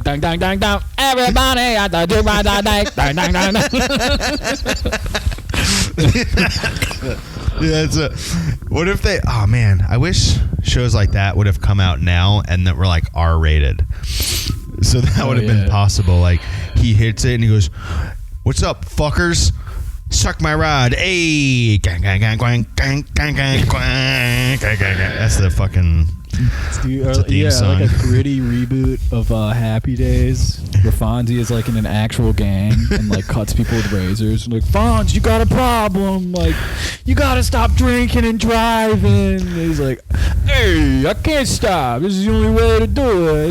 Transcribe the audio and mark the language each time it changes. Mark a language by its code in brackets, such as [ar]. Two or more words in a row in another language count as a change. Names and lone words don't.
[en] dang, dang, dang, dang. Everybody at the jukebox, dang, dang, dang, dang. Yeah, what if they? Oh man, I wish shows like that would have come out now and that were like R-rated. So that would have been possible. Like he hits it and he goes, "What's up, fuckers? Suck my rod, hey!" Gang, gang, gang, gang, gang, gang, gang, gang, gang, gang. That's the fucking. It's a theme song. Like a gritty reboot of Happy Days, where Fonzie is like in an actual gang and like cuts people with razors. Like, Fonz, you got a problem. Like, you gotta stop drinking and driving. And he's like, hey, I can't stop. This is the only way to do it.